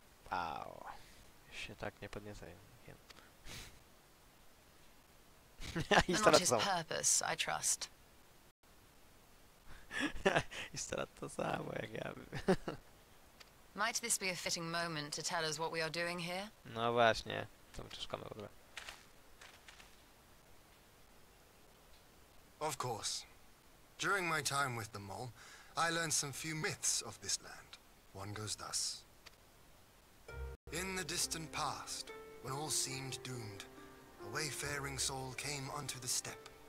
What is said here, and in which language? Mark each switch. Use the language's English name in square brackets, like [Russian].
[Polish] Wow. Się tak nie podniecaj. [English] Not his purpose, I trust. [Polish] Istotnie to samo jak ja. [English] Might this be a fitting moment to tell us what we are doing here? [Polish] No właśnie, to my czekamy w ogóle. [English] Of course. During my time with the mole, I learned some few myths of this land. One goes thus. In the distant past, when all seemed doomed, a wayfaring soul came unto the steppe.